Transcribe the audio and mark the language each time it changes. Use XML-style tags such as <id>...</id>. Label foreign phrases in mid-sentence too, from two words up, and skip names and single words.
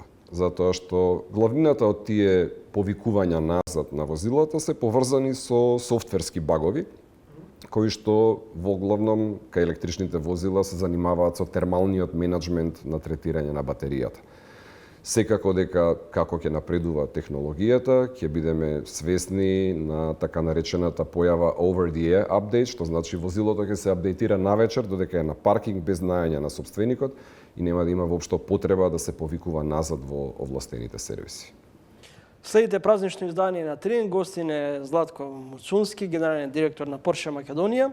<mk>Затоа што главнината од тие повикувања назад на возилата се поврзани со софтверски багови, кои што во главном кај електричните возила се занимаваат со термалниот менеджмент на третирање на батеријата. Секако дека како ќе напредува технологијата, ќе бидеме свесни на така наречената појава</mk> <en>over the air update,</en> <mk>што значи возилото ќе се апдейтира навечер додека е на паркинг без знаење на сопственикот и нема да има воопшто потреба да се повикува назад во овластените сервиси. Следите празнично издание на Трин, гостин е Златко Муцунски, генерален директор на Порше Македонија.</mk>